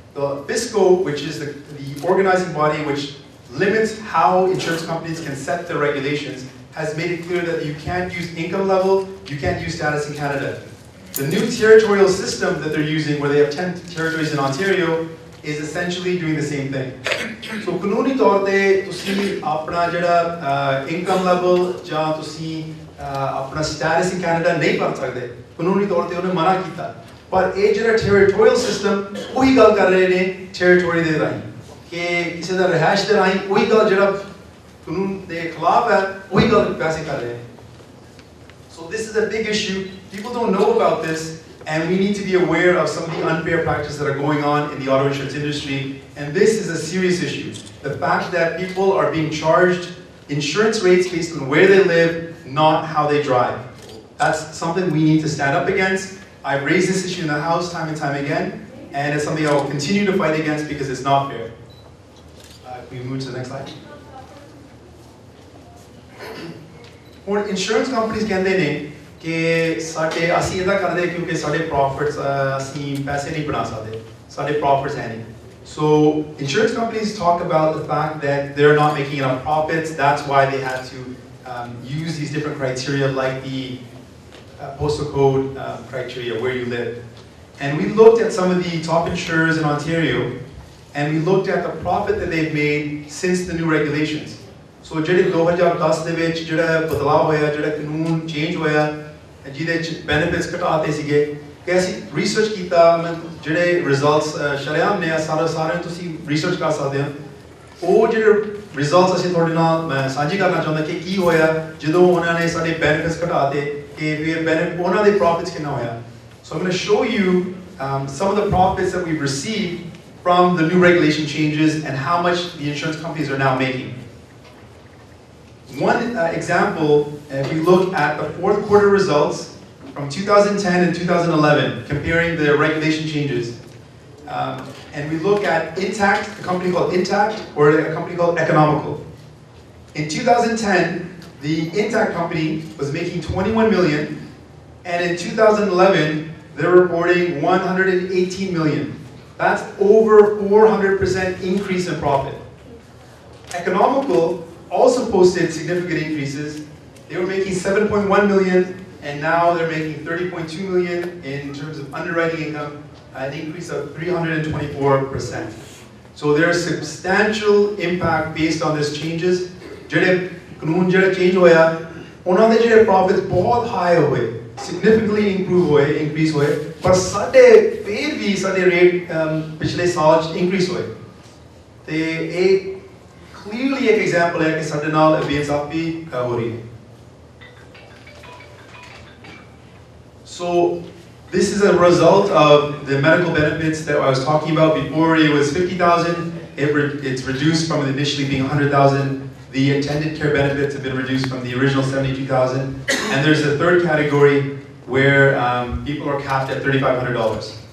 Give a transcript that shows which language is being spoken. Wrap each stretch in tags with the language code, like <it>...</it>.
<en>The FISCO, which is the organizing body which limits how insurance companies can set their regulations, has made it clear that you can't use income level, you can't use status in Canada. The new territorial system that they're using, where they have 10 territories in Ontario, is essentially doing the same thing.</en> <pa>So, ਕਾਨੂੰਨੀ ਤੌਰ ਤੇ ਤੁਸੀਂ ਆਪਣਾ ਜਿਹੜਾ income level ਜਾਂ ਤੁਸੀਂ ਆਪਣਾ</pa> <en>status in Canada</en> <pa>ਨਹੀਂ ਭਰ ਸਕਦੇ. ਕਾਨੂੰਨੀ ਤੌਰ ਤੇ ਉਹਨੇ ਮਨਾ ਕੀਤਾ. ਪਰ ਇਹ ਜਿਹੜਾ territorial system, ਉਹੀ ਗੱਲ ਕਰ ਰਹੇ ਨੇ territory ਦੇ ਰਾਹੀਂ ਕਿ ਕਿਸੇ ਦਾ ਰਿਹਾਇਸ਼ ਦੇ ਰਾਹੀਂ ਉਹੀ ਗੱਲ ਜਿਹੜਾ ਕਾਨੂੰਨ ਦੇ ਖਿਲਾਫ ਹੈ ਉਹੀ ਗੱਲ ਵੈਸੇ ਕਰ ਰਹੇ ਨੇ.</pa> <en>So this is a big issue. People don't know about this, and we need to be aware of some of the unfair practices that are going on in the auto insurance industry. And this is a serious issue. The fact that people are being charged insurance rates based on where they live, not how they drive. That's something we need to stand up against. I've raised this issue in the House time and time again, and it's something I will continue to fight against because it's not fair. Can we move to the next slide?</en> <pa>ਹੁਣ insurance companies ਕਹਿੰਦੇ ਨੇ ਕਿ ਸਾਡੇ ਅਸੀਂ ਇਹਦਾ ਕਰਦੇ ਕਿਉਂਕਿ ਸਾਡੇ profits ਅਸੀਂ ਪੈਸੇ ਨਹੀਂ ਬਣਾ ਸਕਦੇ, ਸਾਡੇ profits ਹੈ ਨਹੀਂ.</pa> <en>So insurance companies talk about the fact that they're not making enough profits. That's why they had to use these different criteria like the postal code criteria, where you live. And we looked at some of the top insurers in Ontario, and we looked at the profit that they've made since the new regulations.</en> <pa>So ਜਿਹੜੇ 2010 ਦੇ ਵਿੱਚ ਜਿਹੜਾ ਬਦਲਾਅ ਹੋਇਆ, ਜਿਹੜਾ ਕਾਨੂੰਨ change ਹੋਇਆ, ਜਿਹਦੇ ਵਿੱਚ ਬੈਨੀਫਿਟਸ ਘਟਾਤੇ ਸੀਗੇ, ਕਿ ਅਸੀਂ ਰਿਸਰਚ ਕੀਤਾ, ਜਿਹੜੇ ਰਿਜ਼ਲਟਸ ਸ਼ਰੇਆਮ ਨੇ ਸਾਰੇ ਤੁਸੀਂ ਰਿਸਰਚ ਕਰ ਸਕਦੇ ਹੋ. ਉਹ ਜਿਹੜੇ ਰਿਜ਼ਲਟਸ ਅਸੀਂ ਤੁਹਾਡੇ ਨਾਲ ਸਾਂਝੇ ਕਰਨਾ ਚਾਹੁੰਦਾ ਕਿ ਕੀ ਹੋਇਆ ਜਦੋਂ ਉਹਨਾਂ ਨੇ ਸਾਡੇ ਬੈਨੀਫਿਟਸ ਘਟਾਤੇ, ਕਿ ਫਿਰ ਉਹਨਾਂ ਦੇ ਪ੍ਰੋਫਿਟਸ ਕਿੰਨਾ ਹੋਇਆ.</pa> <en>So I'm going to show you some of the profits that we've received from the new regulation changes and how much the insurance companies are now making. One example, if we look at the fourth quarter results from 2010 and 2011, comparing the regulation changes, and we look at Intact, a company called Intact, or a company called Economical. In 2010, the Intact company was making 21 million, and in 2011, they're reporting 118 million. That's over 400% increase in profit. Economical also posted significant increases. They were making 7.1 million, and now they're making 30.2 million in terms of underwriting income, an increase of 324%. So there's substantial impact based on these changes.</en> <pa>ਜਿਹੜੇ ਕਾਨੂੰਨ ਜਿਹੜੇ change ਹੋਇਆ ਉਹਨਾਂ ਦੇ ਜਿਹੜੇ profits ਬਹੁਤ high ਹੋਏ significantly improve ਹੋਏ increase ਹੋਏ ਪਰ ਸਾਡੇ ਫੇਰ ਵੀ ਸਾਡੇ ਰੇਟ ਪਿਛਲੇ ਸਾਲ ਚ increase ਹੋਏ ਤੇ ਇਹ clearly ਇੱਕ ਐਗਜ਼ਾਮਪਲ ਹੈ ਕਿ ਸਾਡੇ ਨਾਲ ਬੇਇਨਸਾਫੀ ਹੋ ਰਹੀ ਹੈ.</pa> <en>So this is a result of the medical benefits that I was talking about before. It was 50,000. It's reduced from initially being 100,000. The attendant care benefits have been reduced from the original 72,000. And there's a third category where people are capped at $3,500.</en>